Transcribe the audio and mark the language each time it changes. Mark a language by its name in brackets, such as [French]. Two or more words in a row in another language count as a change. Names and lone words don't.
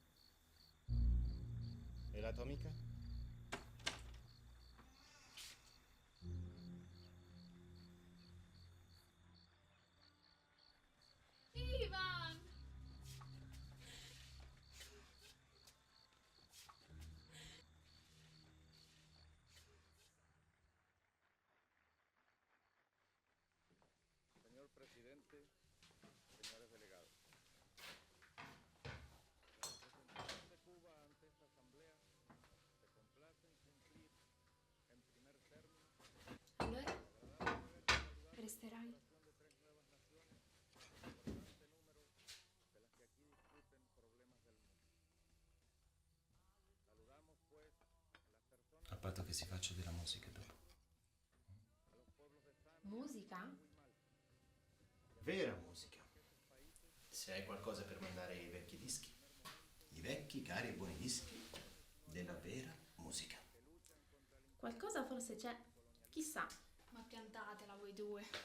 [Italian] E la tua amica? Ivan! [Spanish] Señor presidente, señores delegados. La representación de Cuba ante esta asamblea se complace en cumplir en primer término [Italian] Allora, resterai? [Spanish] de 3 nuevas naciones, importante número de las que aquí discuten problemas del mundo. Saludamos pues a las personas, [Italian] A patto che si faccia della musica dopo. [Spanish] a los pueblos de San [Italian] Musica? Vera musica. Se hai qualcosa per mandare i vecchi dischi. I vecchi, cari e buoni dischi della vera musica. Qualcosa forse c'è. Chissà. Ma piantatela voi due.